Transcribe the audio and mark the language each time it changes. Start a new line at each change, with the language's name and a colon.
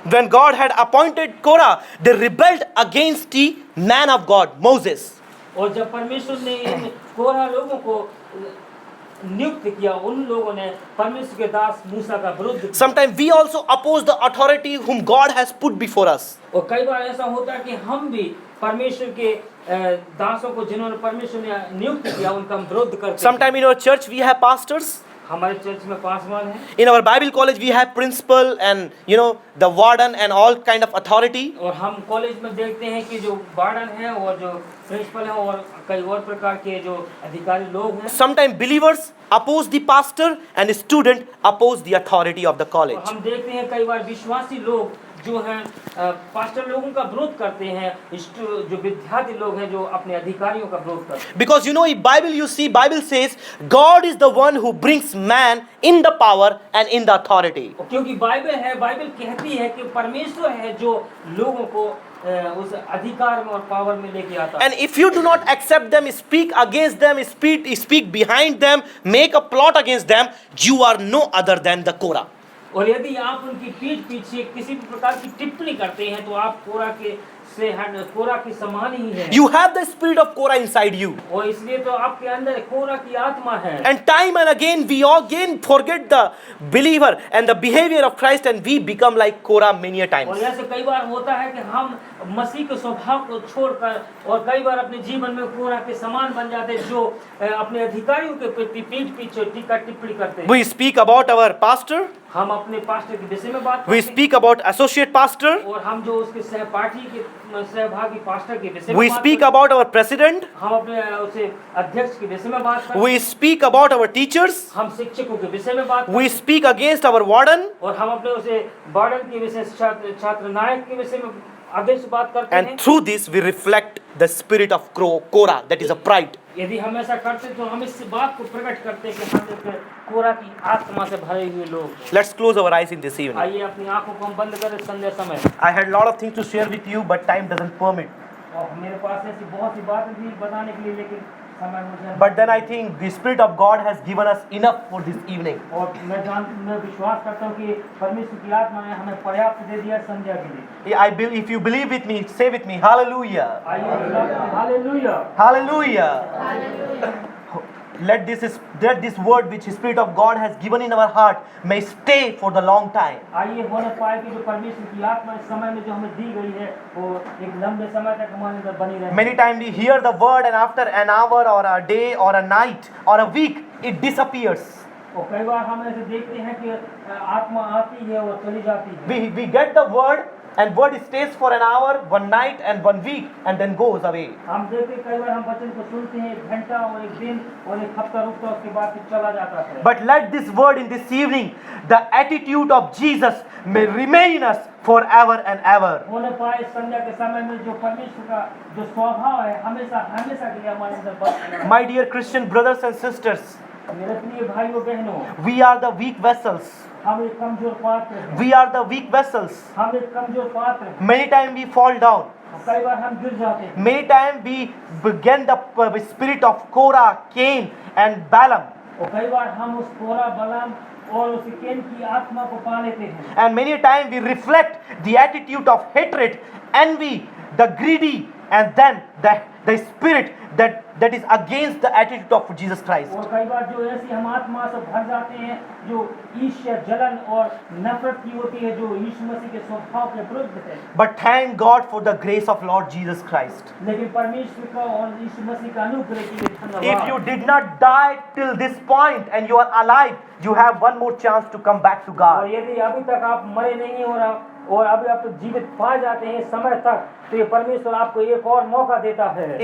English: When God had appointed Korah, they rebelled against the man of God, Moses.
Hindi: और जब परमेश्वर ने इन कोरा लोगों को नियुक्त किया, उन लोगों ने परमेश्वर के दास मूसा का विरोध किया।
English: Sometimes we also oppose the authority whom God has put before us.
Hindi: और कई बार ऐसा होता है कि हम भी परमेश्वर के दासों को जिन्होंने परमेश्वर ने नियुक्त किया उनका विरोध करते हैं।
English: Sometimes in our church we have pastors.
Hindi: हमारे चर्च में पासवान है।
English: In our Bible college we have principal and the warden and all kind of authority.
Hindi: और हम कॉलेज में देखते हैं कि जो वार्डन है और जो प्रिंसिपल है और कई और प्रकार के जो अधिकारी लोग हैं।
English: Sometimes believers oppose the pastor and student oppose the authority of the college.
Hindi: और हम देखते हैं कई बार विश्वासी लोग जो हैं पास्टर लोगों का विरोध करते हैं, जो विद्यार्थी लोग हैं जो अपने अधिकारियों का विरोध करते हैं।
English: Because in Bible you see, Bible says God is the one who brings man in the power and in the authority.
Hindi: क्योंकि बाइबल कहती है कि परमेश्वर है जो लोगों को उस अधिकार में और पावर में लेके आता है।
English: And if you do not accept them, speak against them, speak behind them, make a plot against them, you are no other than the Korah.
Hindi: और यदि आप उनकी पीठ पीछे किसी भी प्रकार की टिप्पणी करते हैं तो आप कोरा के से कोरा की समान ही है।
English: You have the spirit of Korah inside you.
Hindi: और इसलिए तो आपके अंदर कोरा की आत्मा है।
English: And time and again we again forget the believer and the behavior of Christ and we become like Korah many a
Hindi: और
English: times.
Hindi: ऐसे कई बार होता है कि हम मसीह के स्वभाव को छोड़कर और कई बार अपने जीवन में कोरा के समान बन जाते हैं, जो अपने अधिकारियों के प्रति पीठ पीछे टीका टिप्पणी करते हैं।
English: We speak about our pastor,
Hindi: हम अपने पास्टर के विषय में बात
English: we
Hindi: करते हैं
English: speak about associate pastor,
Hindi: और हम जो उसके सहपाठी के सहभागी पास्टर के विषय में
English: we
Hindi: बात
English: speak
Hindi: करते
English: about our president,
Hindi: हैं। हम अपने उसे अध्यक्ष के विषय में बात करते हैं।
English: we speak about our teachers,
Hindi: हम शिक्षकों के विषय में बात करते
English: we speak against our warden,
Hindi: हैं और हम अपने उसे वार्डन के विषय छात्र नायक के विषय में आगे से बात करते हैं।
English: and through this we reflect the spirit of Korah, that is a pride.
Hindi: यदि हम ऐसा करते तो हम इस बात को प्रकट करते कि हम एक कोरा की आत्मा से भरे हुए लोग।
English: Let's close our eyes in this evening.
Hindi: आइए अपनी आंखों को हम बंद करें संध्या समय।
English: I had a lot of things to share with you, but time doesn't permit.
Hindi: और मेरे पास ऐसी बहुत सी बातें थी बताने के लिए, लेकिन समय मुझे।
English: But then I think the Spirit of God has given us enough for this evening.
Hindi: और मैं विश्वास करता हूँ कि परमेश्वर की आत्मा ने हमें पर्याप्त दे दिया संध्या के लिए।
English: I believe, if you believe with me, say with me, Hallelujah.
Hindi: Hallelujah.
English: Hallelujah. Let this word which the Spirit of God has given in our heart may stay for the long time.
Hindi: आइए होने पाए कि जो परमेश्वर की आत्मा इस समय में जो हमें दी गई है वो एक लंबे समय तक हमारे अंदर बनी रहे।
English: Many times we hear the word and after an hour or a day or a night or a week, it disappears.
Hindi: और कई बार हम ऐसे देखते हैं कि आत्मा आती है और चली जाती है।
English: We get the word and word stays for an hour, one night and one week and then goes away.
Hindi: हम देखते हैं कई बार हम वचन को सुनते हैं एक घंटा और एक दिन और एक हफ्ता रुकता है, उसके बाद फिर चला जाता है।
English: But let this word in this evening, the attitude of Jesus may remain in us forever and ever.
Hindi: होने पाए संध्या के समय में जो परमेश्वर का जो स्वभाव है हमेशा हमेशा के लिए हमारे अंदर बना।
English: My dear Christian brothers and sisters,
Hindi: मेरे प्रिय भाइयों बहनों,
English: we are the weak vessels.
Hindi: हम एक कमजोर पात्र हैं।
English: We are the weak vessels.
Hindi: हम एक कमजोर पात्र हैं।
English: Many times we fall down.
Hindi: कई बार हम गिर जाते हैं।
English: Many times we begin the spirit of Korah, Cain and Balaam.
Hindi: और कई बार हम उस कोरा बलाम और उस केन की आत्मा को पा लेते हैं।
English: And many times we reflect the attitude of hatred, envy, the greedy, and then the spirit that is against the attitude of Jesus Christ.
Hindi: और कई बार जो ऐसी हम आत्मा से भर जाते हैं जो ईर्ष्या, जलन और नफरत की होती है, जो यीशु मसीह के स्वभाव के विरुद्ध है।
English: But thank God for the grace of Lord Jesus Christ.
Hindi: लेकिन परमेश्वर का और यीशु मसीह का अनुग्रह के लिए धन्यवाद।
English: If you did not die till this point and you are alive, you have one more chance to come back to
Hindi: और
English: God.
Hindi: यदि अभी तक आप मरे नहीं हो रहा और अभी आप जीवित पा जाते हैं समय तक, तो ये परमेश्वर आपको एक और मौका देता है।